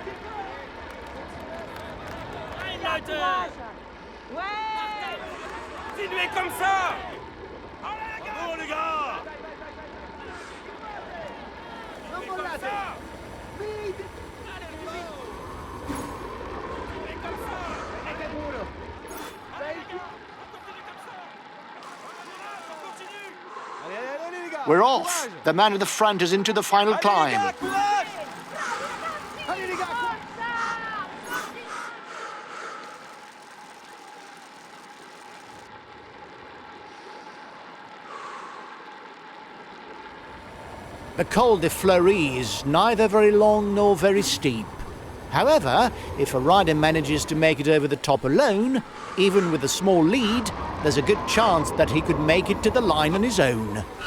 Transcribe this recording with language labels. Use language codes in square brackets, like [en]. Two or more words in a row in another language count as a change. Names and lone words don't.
[fr] Ouais. Continuez comme ça! Allez les gars! Bravo les gars! [it] Non [fr] Continuez comme [it] mollate! [fr] ça! [it] Venite! [fr] Continuez comme ça! [it] Tenete duro! [fr] Allez les gars! On continue comme ça! On continue! Allez les gars! [en] We're off. [fr] Courage! [en] The man at the front is into the final [fr] Allez les [en] climb. [fr] gars, courage! Allez les gars, courage! [en] The Col de Fleuries is neither very long nor very steep. However, if a rider manages to make it over the top alone, even with a small lead, there's a good chance that he could make it to the line on his own.